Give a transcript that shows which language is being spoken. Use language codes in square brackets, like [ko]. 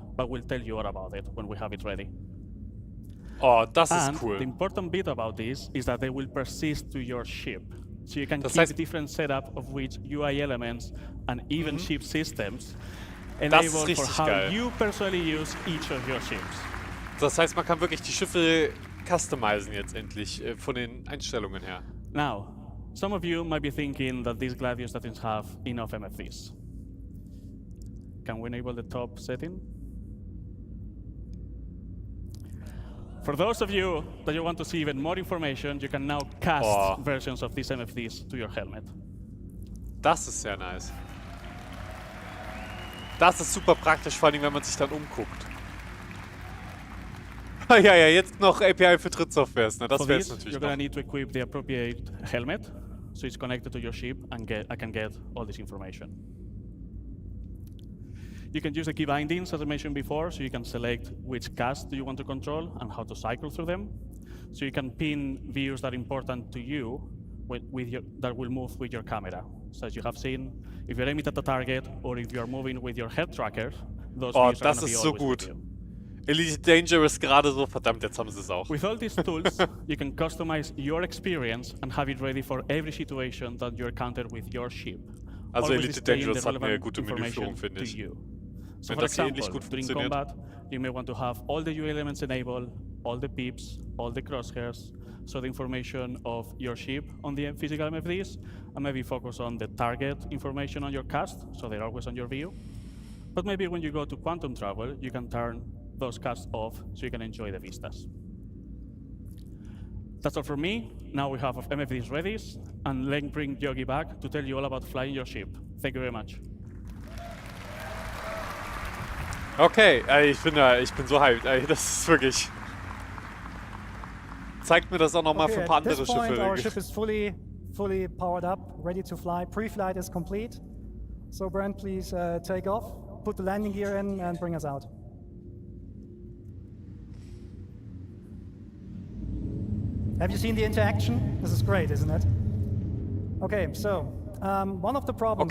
[en] but we'll tell you all about it when we have it ready. [de] Oh, das ist [en] And [de] cool. [en] the important bit about this is that they will persist to your ship. So you can keep different setup of which UI elements and even ship systems enable for how you personally use each of your ships. [de] Das heißt, man kann wirklich die Schiffe customizen jetzt endlich von den Einstellungen her. [en] Now, some of you might be thinking that this Gladius doesn't have enough MFDs. Can we enable the top setting? For those of you that you want to see even more information, you can now cast versions of these MFDs to your helmet. [de] Das ist sehr nice. Das ist super praktisch, vor allem wenn man sich dann umguckt. Ja, jetzt noch API für Drittsoftware. Na, das wäre es natürlich [en] you're gonna need to equip the appropriate helmet, so it's connected to your ship and I can get all this information. You can use the key bindings, as I mentioned before, so you can select which cast do you want to control and how to cycle through them. So you can pin views that are important to you that will move with your camera. So as you have seen, if you're aiming at the target or if you're moving with your head tracker, those views are going to be always with you. [de] Elite Dangerous gerade so, verdammt, jetzt haben sie es auch. [en] With all these tools, you can customize your experience and have it ready for every situation that you encounter with your ship. [de] Also Elite Dangerous hat eine gute Menüführung, finde ich. [en] So for example, during combat, you may want to have all the UI elements enabled, all the pips, all the crosshairs, so the information of your ship on the physical MFDs, and maybe focus on the target information on your cast, so they're always on your view. But maybe when you go to quantum travel, you can turn those casts off so you can enjoy the vistas. That's all from me. Now we have MFDs ready, and let's bring Yogi back to tell you all about flying your ship. Thank you very much. [de] Okay, ich bin so hyped. Das ist wirklich... Zeigt mir das auch nochmal für ein paar andere Schiffe. [en] Our ship is fully powered up, ready to fly. Pre-flight is complete. So Brent, please take off, put the landing gear in and bring us out. Have you seen the interaction? This is great, isn't it? Okay, so one of the problems